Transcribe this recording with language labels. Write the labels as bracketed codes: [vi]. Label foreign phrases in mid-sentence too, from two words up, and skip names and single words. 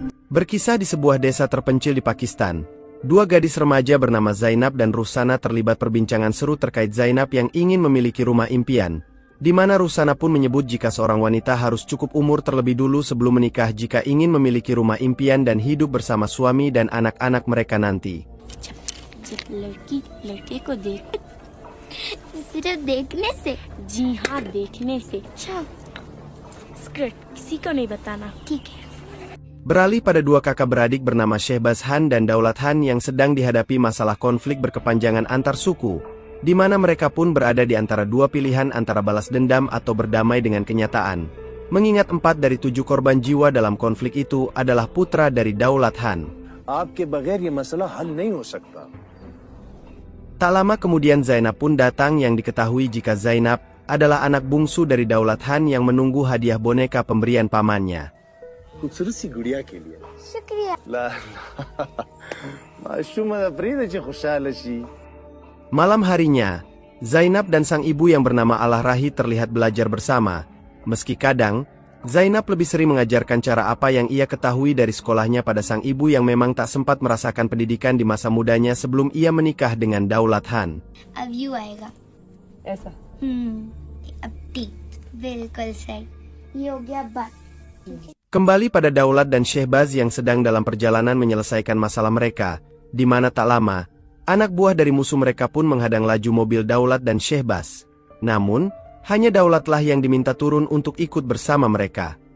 [id] Berkisah di sebuah desa terpencil di Pakistan, dua gadis remaja bernama Zainab dan Rusana terlibat perbincangan seru terkait Zainab yang ingin memiliki rumah impian, di mana Rusana pun menyebut jika seorang wanita harus cukup umur terlebih dulu sebelum menikah jika ingin memiliki rumah impian dan hidup bersama suami dan anak-anak mereka nanti. [hi] सिर्फ देखने से? जी हाँ, देखने से। अच्छा, स्क्रिप्ट किसी को नहीं बताना, ठीक है? [id] Beralih pada dua kakak beradik bernama Shehbaz Han dan Daulat Han yang sedang dihadapi masalah konflik berkepanjangan antar suku, di mana mereka pun berada di antara dua pilihan antara balas dendam atau berdamai dengan kenyataan. Mengingat 4 dari 7 korban jiwa dalam konflik itu adalah putra dari Daulat Han. [hi] आपके बगैर ये मसला हल नहीं हो सकता. [id] Tak lama kemudian Zainab pun datang yang diketahui jika Zainab adalah anak bungsu dari Daulat Han yang menunggu hadiah boneka pemberian pamannya. [hi] खूबसूरत सी गुड़िया के लिए. शुक्रिया। ला माशूम अपनी ची खुशहाल सी. [id] Malam harinya, Zainab dan sang ibu yang bernama Al-Rahi terlihat belajar bersama. Meski kadang, Zainab lebih sering mengajarkan cara apa yang ia ketahui dari sekolahnya pada sang ibu yang memang tak sempat merasakan pendidikan di masa mudanya sebelum ia menikah dengan Daulat Han. [hi] अब यू आएगा ऐसा अब ठीक बिल्कुल सही ये हो गया बात. [id] Kembali pada Daulat dan Shehbaz yang sedang dalam perjalanan menyelesaikan masalah mereka, di mana tak lama, anak buah dari musuh mereka pun menghadang laju mobil Daulat dan Shehbaz. Namun, hanya Daulatlah yang diminta turun untuk ikut bersama mereka.